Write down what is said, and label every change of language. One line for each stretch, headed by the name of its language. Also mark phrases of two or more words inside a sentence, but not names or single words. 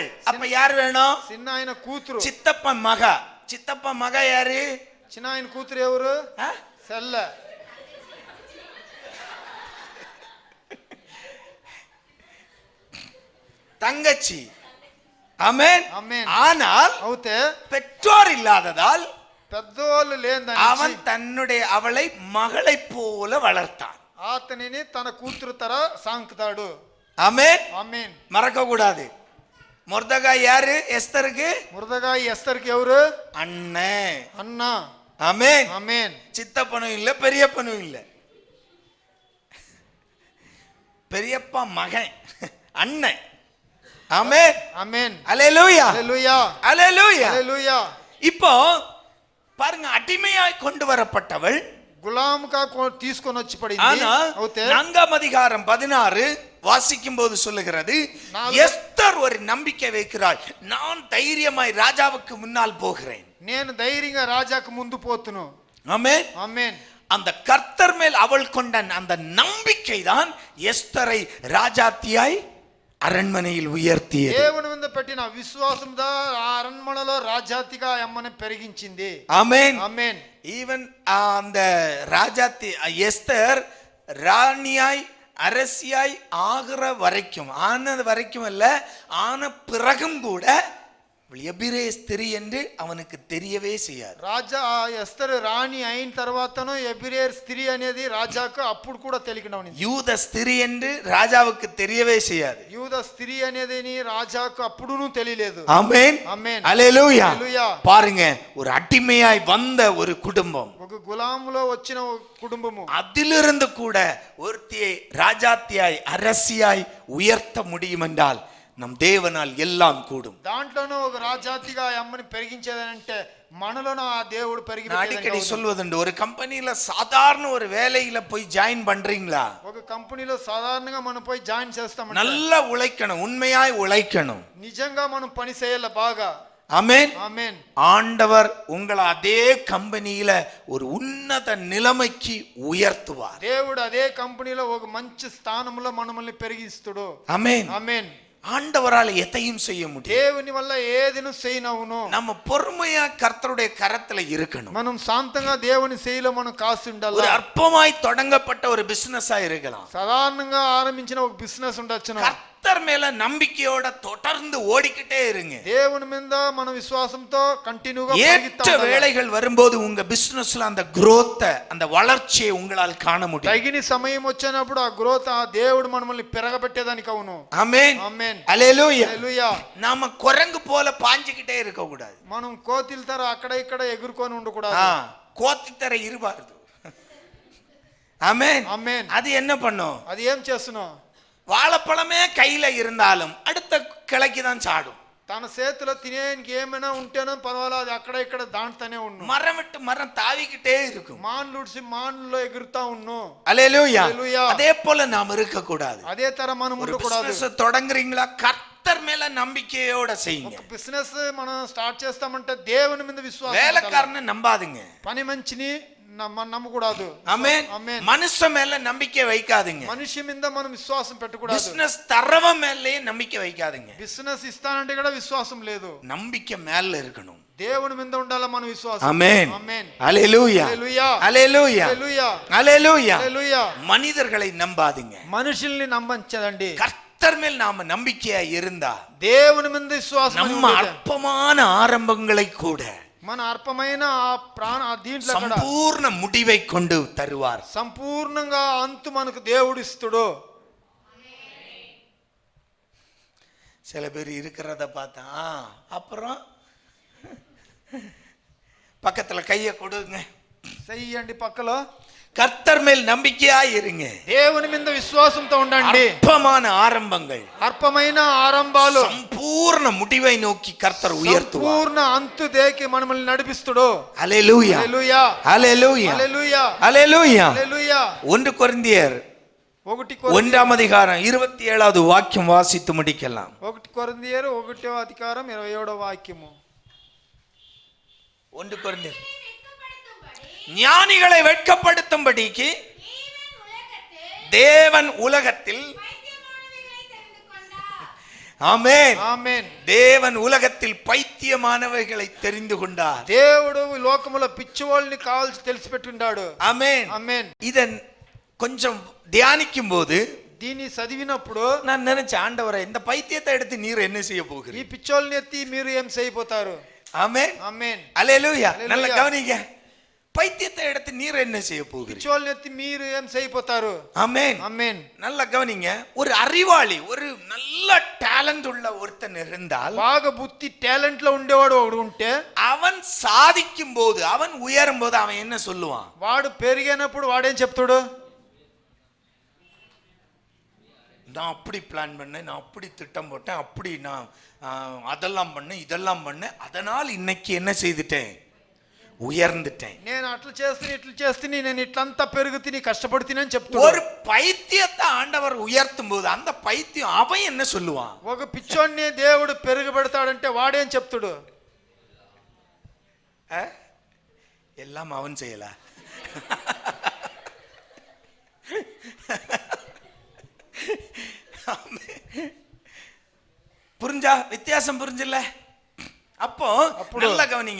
Tamil: அப்ப யார் வேணும்?
Telugu: చిన్న ఆయన కూతురు.
Tamil: சித்தப்பன் மக. சித்தப்பன் மக யாரு?
Telugu: చిన్న ఆయన కూతురు ఎవరు?
Tamil: ஆ?
Telugu: సెల్ల.
Tamil: தங்கச்சி. ஆமென்.
Telugu: ఆమేన్.
Tamil: ஆனால்
Telugu: అవుతే
Tamil: பெற்றோர் இல்லாததால்
Telugu: పెద్దవాళ్ళు
Tamil: அவன்
Telugu: లేదని
Tamil: அவளை மகளை போல வளர்த்தான்.
Telugu: అతనిని తన కూతురు తర సాంకుతాడు.
Tamil: ஆமென்.
Telugu: ఆమేన్.
Tamil: மறக்க கூடாது. மொர்தகாய் யாரு? எஸ்தருக்கு
Telugu: మురదగా ఎస్తర్కి ఎవరు?
Tamil: அண்ணன்.
Telugu: అన్న.
Tamil: ஆமென்.
Telugu: ఆమేన్.
Tamil: சித்தப்பனும் இல்ல, பெரியப்பனும் இல்ல, பெரியப்பா மகன், அண்ணன். ஆமென்.
Telugu: ఆమేన్.
Tamil: அல்லேலூயா.
Telugu: హల్లెలూయా.
Tamil: அல்லேலூயா.
Telugu: హల్లెలూయా.
Tamil: இப்போ பாருங்க, அடிமையாய் கொண்டு வரப்பட்டவள்.
Telugu: గులాముగా తీసుకొని వచ్చి పడింది.
Tamil: ஆனா
Telugu: అవుతే
Tamil: 4ஆம் அதிகாரம் 16 வாசிக்கும் போது சொல்லுகிறது, எஸ்தர் ஒரு நம்பிக்கை வைக்கிறாள். நான் தைரியமாய் ராஜாவுக்கு முன்னால் போகிறேன்.
Telugu: నేను ధైర్యంగా రాజాకు ముందు పోతును.
Tamil: ஆமென்.
Telugu: ఆమేన్.
Tamil: அந்த கர்த்தர் மேல் அவள் கொண்ட அந்த நம்பிக்கை தான் எஸ்தரை ராஜாத்தியாய் அரண்மனையில் உயர்த்தியது.
Telugu: దేవుని మీద పెట్టిన విశ్వాసం దా ఆ అరణ్మనలో రాజాతిగా అమ్మని పెరిగించింది.
Tamil: ஆமென்.
Telugu: ఆమేన్.
Tamil: ஈவன் அந்த ராஜாத்தி எஸ்தர் ராணியாய் அரசியாய் ஆகிற வரைக்கும், ஆனது வரைக்கும் அல்ல, ஆன பிறகும் கூட எபிரேய ஸ்திரீ என்று அவனுக்கு தெரியவே செய்யாது.
Telugu: రాజా ఎస్తరు రాణి అయిన తర్వాతను ఎబిరేర్ స్త్రీ అనేది రాజాకు అప్పుడు కూడా తెలియకుండా ఉంది.
Tamil: யூத ஸ்திரீ என்று ராஜாவுக்கு தெரியவே செய்யாது.
Telugu: యూద స్త్రీ అనేది రాజాకు అప్పుడును తెలియలేదు.
Tamil: ஆமென்.
Telugu: ఆమేన్.
Tamil: அல்லேலூயா.
Telugu: హల్లెలూయా.
Tamil: பாருங்க, ஒரு அடிமையாய் வந்த ஒரு குடும்பம்,
Telugu: ఒక గులాములో వచ్చిన ఒక కుటుంబము,
Tamil: அதிலிருந்து கூட ஒருத்தியை ராஜாத்தியாய் அரசியாய் உயர்த்த முடியும் என்றால் நம் தேவனால் எல்லாம் கூடும்.
Telugu: దాంట్లోనూ ఒక రాజాతిగా అమ్మని పెరిగించేదంటే మనలోనూ ఆ దేవుడు పెరిగి
Tamil: நான் அடிக்கடி சொல்வதுண்டு, ஒரு கம்பெனில சாதாரண ஒரு வேலையில போய் ஜாயின் பண்றீங்களா,
Telugu: ఒక కంపెనీలో సాధారణంగా మనం పోయి జాయిన్ చేస్తాం.
Tamil: நல்லா உழைக்கணும், உண்மையாய் உழைக்கணும்.
Telugu: నిజంగా మనం పని చేయాలి బాగా.
Tamil: ஆமென். ஆமென். ஆண்டவர் உங்களை அதே கம்பெனியில ஒரு உன்னத நிலைமைக்கு உயர்த்துவார்.
Telugu: దేవుడు అదే కంపెనీలో ఒక మంచి స్థానంలో మనల్ని పెరిగిస్తాడు.
Tamil: ஆமென்.
Telugu: ఆమేన్.
Tamil: ஆண்டவரால் எதையும் செய்ய முடியும்.
Telugu: దేవుని వల్ల ఏదిను చేయనవును.
Tamil: நம்ம பொறுமையா கர்த்தருடைய கரத்துல இருக்கணும்.
Telugu: మనం శాంతంగా దేవుని సేయలో మనం కాసి ఉండాలి.
Tamil: ஒரு அற்பமாய் தொடங்கப்பட்ட ஒரு பிசினஸா இருக்கலாம்.
Telugu: సాధారణంగా ఆరంభించిన ఒక బిజినెస్ ఉండొచ్చును.
Tamil: கர்த்தர் மேல நம்பிக்கையோட தொடர்ந்து ஓடிக்கிட்டே இருங்க.
Telugu: దేవుని మీద మన విశ్వాసంతో కంటిన్యూగా
Tamil: ஏற்ற வேளைகள் வரும்போது உங்க பிசினஸ்ல அந்த growth, அந்த வளர்ச்சியை உங்களால் காண முடியும்.
Telugu: తగిన సమయం వచ్చినప్పుడు ఆ గ్రోత్ ఆ దేవుడు మనల్ని పెరగబెట్టేదానికి అవును.
Tamil: ஆமென்.
Telugu: ఆమేన్.
Tamil: ஹல்லேலூயா.
Telugu: హల్లెలూయా.
Tamil: நாம குரங்கு போல பாஞ்சிக்கிட்டே இருக்க கூடாது.
Telugu: మనం కోతిల తర అక్కడ ఇక్కడ ఎగురుకొని ఉండకూడదు.
Tamil: கோத்தி தர இருபாருது. ஆமென்.
Telugu: ఆమేన్.
Tamil: அது என்ன பண்ணும்?
Telugu: అది ఏం చేస్తున్నావు?
Tamil: வாழைப்பழமே கையில இருந்தாலும் அடுத்த கிளைக்கு தான் சாடும்.
Telugu: తన చేతిలో తినేనికి ఏమైనా ఉంటేనో పర్వాలేదు, అది అక్కడ ఇక్కడ దాంట్లోనే ఉన్ను.
Tamil: மரம் விட்டு மரம் தாவிக்கிட்டே இருக்கும்.
Telugu: మాన్లుడిసి మాన్లో ఎగురుతా ఉన్ను.
Tamil: ஹல்லேலூயா.
Telugu: హల్లెలూయా.
Tamil: அதே போல நாம் இருக்க கூடாது.
Telugu: అదే తర మనం
Tamil: ஒரு
Telugu: ఉండకూడదు.
Tamil: பிசினஸ் தொடங்குறீங்களா, கர்த்தர் மேல நம்பிக்கையோட செய்யுங்க.
Telugu: ఒక బిజినెస్ మనం స్టార్ట్ చేస్తామంటే దేవుని మీద విశ్వాసం ఉండాలి.
Tamil: வேலைக்காரனை நம்பாதீங்க.
Telugu: పని మంచిని నమ్మకూడదు.
Tamil: ஆமென்.
Telugu: ఆమేన్.
Tamil: மனுஷ மேல நம்பிக்கை வைக்காதீங்க.
Telugu: మనిషి మీద మనం విశ్వాసం పెట్టకూడదు.
Tamil: பிசினஸ் தரவன் மேலயே நம்பிக்கை வைக்காதீங்க.
Telugu: బిజినెస్ ఇస్తానంటే కూడా విశ్వాసం లేదు.
Tamil: நம்பிக்கை மேல இருக்கணும்.
Telugu: దేవుని మీద ఉండాల మన విశ్వాసం.
Tamil: ஆமென்.
Telugu: ఆమేన్.
Tamil: ஹல்லேலூயா.
Telugu: హల్లెలూయా.
Tamil: ஹல்லேலூயா.
Telugu: హల్లెలూయా.
Tamil: ஹல்லேலூயா.
Telugu: హల్లెలూయా.
Tamil: மனிதர்களை நம்பாதீங்க.
Telugu: మనుషుల్ని నమ్మించదండి.
Tamil: கர்த்தர் மேல் நாம நம்பிக்கையா இருந்தா
Telugu: దేవుని మీద విశ్వాసం
Tamil: நம்ம அற்பமான ஆரம்பங்களை கூட
Telugu: మన అర్పమైన ఆ ప్రాణ ఆ దీంట్లో కూడా
Tamil: சம்பூர்ண முடிவை கொண்டு தருவார்.
Telugu: సంపూర్ణంగా అంతు మనకు దేవుడు ఇస్తాడు.
Tamil: சில பேர் இருக்கிறத பார்த்தா அப்புறம் பக்கத்துல கைய கொடுங்க,
Telugu: చెయ్యండి పక్కలో.
Tamil: கர்த்தர் மேல் நம்பிக்கையா இருங்க.
Telugu: దేవుని మీద విశ్వాసంతో ఉండండి.
Tamil: அற்பமான ஆரம்பங்கள்
Telugu: అర్పమైన ఆరంభాలు
Tamil: சம்பூர்ண முடிவை நோக்கி கர்த்தர் உயர்த்துவார்.
Telugu: సంపూర్ణ అంతు దేకి మనల్ని నడిపిస్తాడు.
Tamil: ஹல்லேலூயா.
Telugu: హల్లెలూయా.
Tamil: ஹல்லேலూயா.
Telugu: హల్లెలూయా.
Tamil: ஹல்லேலూயா.
Telugu: హల్లెలూయా.
Tamil: 1 கொரிந்தியர் 1ஆம் அதிகாரம் 27வது வாக்கியம் வாசித்து முடிக்கலாம்.
Telugu: 1 కొరింథీయులు 1వ అధికారం 27వ వాక్యము.
Tamil: 1 கொரிந்தியர் ஞானிகளை வெட்கப்படுத்தும்படிக்கு தேவன் உலகத்தில் ஆமென்.
Telugu: ఆమేన్.
Tamil: தேவன் உலகத்தில் பைத்தியமானவைகளை தெரிந்து கொண்டார்.
Telugu: దేవుడు ఈ లోకములో పిచ్చివాళ్ళని కావాల్సి తెలిసిపెట్టిండాడు.
Tamil: ஆமென்.
Telugu: ఆమేన్.
Tamil: இதன் கொஞ்சம் தியானிக்கும் போது
Telugu: దీన్ని చదివినప్పుడు
Tamil: நான் நினைச்சேன், ஆண்டவரே இந்த பைத்தியத்தை எடுத்து நீர் என்ன செய்ய
Telugu: ఈ
Tamil: போகிறீர்?
Telugu: పిచ్చోళ్ళని ఎత్తి మీరు ఏం చేయబోతారు?
Tamil: ஆமென்.
Telugu: ఆమేన్.
Tamil: ஹல்லேலூயா. ஹல்லேலூயா. நல்ல கவனிங்க. பைத்தியத்தை எடுத்து நீர் என்ன செய்ய போகிறீர்?
Telugu: పిచ్చోళ్ళని ఎత్తి మీరు ఏం చేయబోతారు?
Tamil: ஆமென்.
Telugu: ఆమేన్.
Tamil: நல்ல கவனிங்க. ஒரு அறிவாளி, ஒரு நல்ல டேலண்ட் உள்ள ஒருத்தன் இருந்தால்,
Telugu: బాగా బుద్ధి టాలెంట్ లో ఉండేవాడు ఒకడు ఉంటే,
Tamil: அவன் சாதிக்கும் போது, அவன் உயரும் போது அவன் என்ன சொல்லுவான்?
Telugu: వాడు పెరిగినప్పుడు వాడేం చెప్తాడు?
Tamil: நான் அப்படி பிளான் பண்ணேன், நான் அப்படி திட்டம் போட்டேன், அப்படி நான் அதெல்லாம் பண்ணேன், இதெல்லாம் பண்ணேன், அதனால் இன்னைக்கு என்ன செய்துட்டேன்? உயர்ந்துட்டேன்.
Telugu: నేను అట్లా చేస్తే నేను ఇట్లంతా పెరుగుతిని కష్టపడుతీని అని చెప్తాడు.
Tamil: ஒரு பைத்தியத்தை ஆண்டவர் உயர்த்தும் போது அந்த பைத்தியம் அவன் என்ன சொல்லுவான்?
Telugu: ఒక పిచ్చోడిని దేవుడు పెరుగుబెడతాడంటే వాడేం చెప్తాడు?
Tamil: எல்லாம் அவன் செய்யல. புரிஞ்சா? வித்தியாசம் புரிஞ்சல? அப்போ நல்ல கவனிங்க.